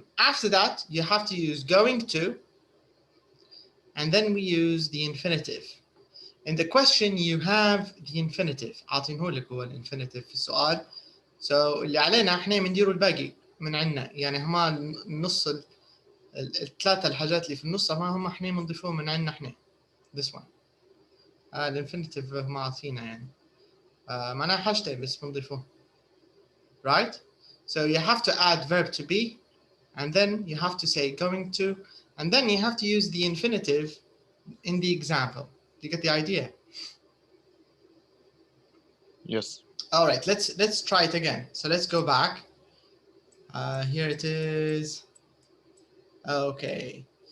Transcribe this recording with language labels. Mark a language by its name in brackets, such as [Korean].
[English] After that, you have to use going to, and then we use the infinitive. In the question, you have the infinitive. [Arabic] عاطينهولك هو الانفينيتيف في السؤال. So اللي علينا احنا بنديروا الباقي من عندنا، يعني هما النص الثلاثة الحاجات اللي في النص هم احنا بنضيفوهم من عندنا احنا. [English] This one. [Arabic] الانفينيتيف ما عاطينا يعني. معناها حاجتين بس بنضيفوه. [English] Right? So you have to add verb to be, and then you have to say going to, and then you have to use the infinitive in the example. You get the idea? Yes. All right, let's try it again. So let's go back. Here it is. Okay.